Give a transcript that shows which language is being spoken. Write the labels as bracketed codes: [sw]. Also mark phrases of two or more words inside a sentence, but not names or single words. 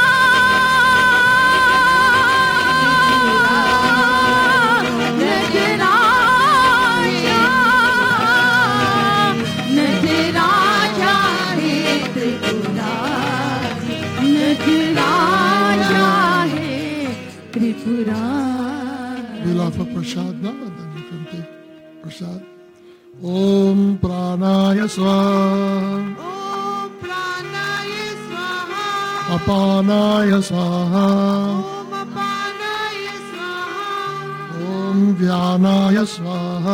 [hi] नटराजा है त्रिपुरारी नटराजा है त्रिपुरारी [en] We'll offer prasad now and then you can take prasad. [sa] ॐ प्राणाय स्वाहा ॐ प्राणाय स्वाहा अपानाय स्वाहा ॐ अपानाय स्वाहा ॐ व्यानाय स्वाहा